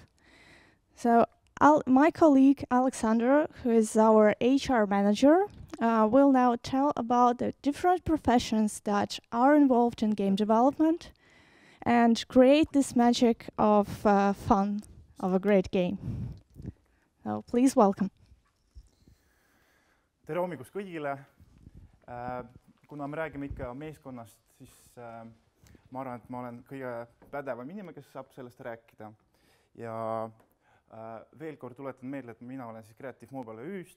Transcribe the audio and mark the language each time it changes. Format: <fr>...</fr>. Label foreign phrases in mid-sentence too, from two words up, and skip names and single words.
<en>So my colleague Alexander, who is our HR manager, will now tell about the different professions that are involved in game development and create this magic of fun of a great game. So please welcome.</en> <et>Tere hommikust kõigile. Kuna me räägime ikka meeskonnast, siis ma arvan, et ma olen kõige pädevam inimene, kes saab sellest rääkida. Ja veel kord tuletan meelde, et mina olen siis Creative Mobile ÜÜst.</et>